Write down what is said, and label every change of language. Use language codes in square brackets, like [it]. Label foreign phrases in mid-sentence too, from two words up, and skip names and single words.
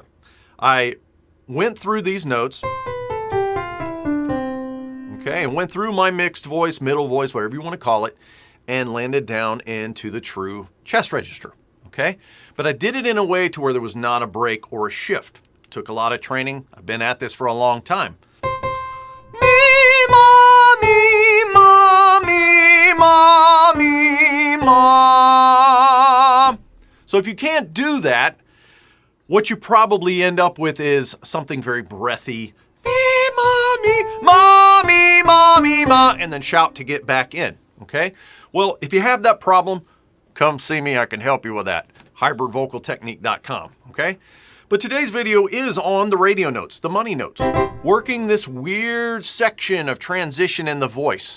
[en] I went through these notes, okay, and went through my mixed voice, middle voice, whatever you want to call it, and landed down into the true chest register, okay? But I did it in a way to where there was not a break or a shift. Took a lot of training. I've been at this for a long time. Me, ma, me, ma, me, ma, me, ma. So if you can't do that, what you probably end up with is something very breathy. Me, ma, me, ma, me, ma, me, ma, and then shout to get back in, okay? Well, if you have that problem, come see me. I can help you with that. hybridvocaltechnique.com, okay? But today's video is on the radio notes, the money notes, working this weird section of transition in the voice.